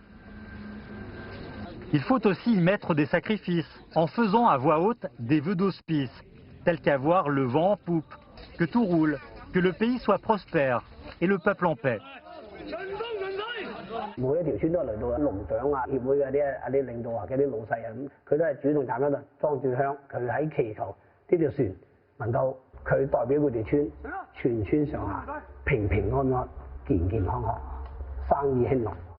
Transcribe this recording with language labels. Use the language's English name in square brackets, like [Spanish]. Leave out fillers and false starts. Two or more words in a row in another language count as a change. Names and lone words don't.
[French] Il faut aussi y mettre des sacrifices, en faisant à voix haute des vœux d'auspice, tels qu'avoir le vent en poupe, que tout roule, que le pays soit prospère et le peuple en paix. [Cantonese] 每一條村都嚟到農長啊、協會嗰啲領導啊、嗰啲老細啊，佢都係主動站喺度裝住香，佢喺祈求呢條船能夠佢代表佢條村，全村上下平平安安、健健康康、生意興隆。